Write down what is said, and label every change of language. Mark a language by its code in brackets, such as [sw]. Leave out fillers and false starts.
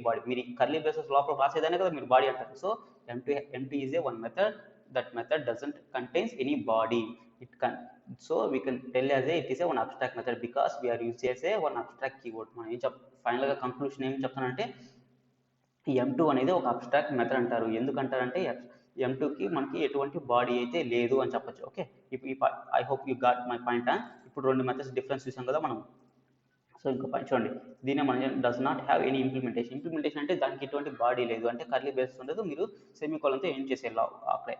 [te] మీరు curly braces లోపల రాసేదానే కదా మీరు బాడీ అంటారు. [en] So M2 is a one method, that method doesn't contains any body. So we can tell as it is a one abstract method because we are using as a one abstract keyword. [te] మనం ఏం ఫైనల్గా conclusion ఏం చెప్తానంటే M2 అనేది ఒక abstract method అంటారు. ఎందుకంటారంటే M2కి మనకి ఎటువంటి బాడీ అయితే లేదు అని చెప్పొచ్చు. Okay, [en] I hope you got my point. [te] ఇప్పుడు రెండు మెథడ్స్ డిఫరెన్స్ చూసాం కదా మనం. సో ఇంకో పాయింట్ చూడండి, దీనే మనం [en] does not have any implementation [te] అంటే దానికి ఎటువంటి బాడీ లేదు, అంటే కర్లీ బ్రేసెస్ ఉండదు, మీరు సెమీకోలన్తో ఎండ్ చేసేలా అక్కడే.